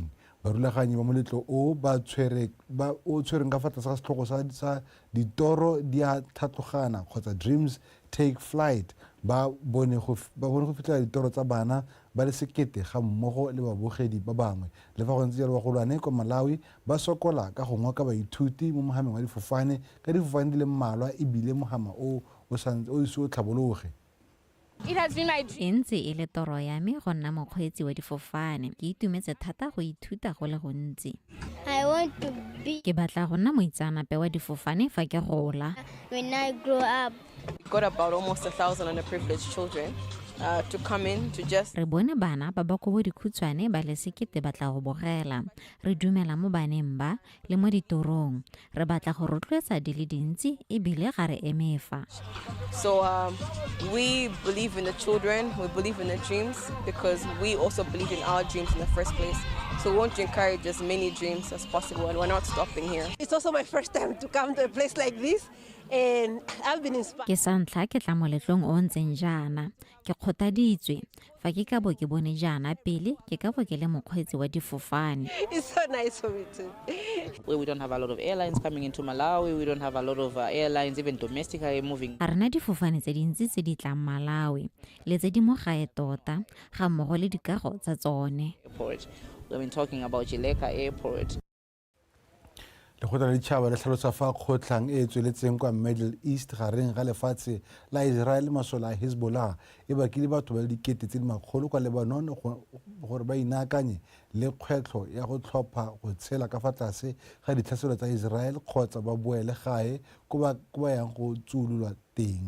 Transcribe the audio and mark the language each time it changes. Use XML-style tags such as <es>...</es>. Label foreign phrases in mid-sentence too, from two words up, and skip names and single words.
<tn>Barulaganyi ba moletlo o o tshwereng ka fa tlase ga setlhogo sa ditoro di a tlhatlhogana kgotsa Dreams Take Flight ba bone go fitlhela ditoro tsa bana ba le 1,000 ga mmogo le babogedi ba bangwe. Le fa go ntse jalo bagolwane kwa Malawi ba sokola ka go ngoka baithuti mo mogameng wa difofane ka difofane di le mmalwa ebile mogama o ise o tlhabologe.</tn> <en>It has been my dream.</en> <tn>Ntse e le toro ya me go nna mokgweetsi wa difofane. Ke itumetse thata go ithuta go le gontsi.</tn> <en>I want to be</en> <tn>Ke batla go nna moitseanape wa difofane fa ke gola.</tn> <en>when I grow up. We've got about almost 1,000 underprivileged children to come in to just.</en> <tn>Re bone bana ba ba go dikhutshwane ba le sekete batla go bogela. Re dumela mo baneng ba le mo ditorong. Re batla go rotloetsa di le dintsi e bile ga re emefa.</tn> <en>So we believe in the children, we believe in their dreams because we also believe in our dreams in the first place. So we want to encourage as many dreams as possible and we're not stopping here. It's also my first time to come to a place like this and I've been inspired.</en> <tn>Ke santla ke tla moletlong o ntseng jana. Ke kgothaditswe fa ke ka bo ke bone jana pele ke ka bo ke le mokgweetsi wa difofane.</tn> <en>It's so nice for me too. We don't have a lot of airlines coming into Malawi. We don't have a lot of airlines, even domestically moving.</en> <tn>Ga rena difofane tse dintsi tse di tlang Malawi le tse di mo gae tota ga mmogo le dikago tsa tsone.</tn> <en>We've been talking about Jileka Airport.</en> <tn>Lekgotla la ditšhaba le tlhalosa fa kgotlang e tsweletseng kwa Middle East gareng ga lefatshe la Israel le masola a Hezbollah e bakile batho ba le dikete tse di makgolo kwa Lebanon gore ba inaakanye le kgwetlho ya go tlhopha go tshela ka fa tlase ga ditlhaselo tsa Israel kgotsa ba boele gae ko ba yang go tsululwa teng.</tn>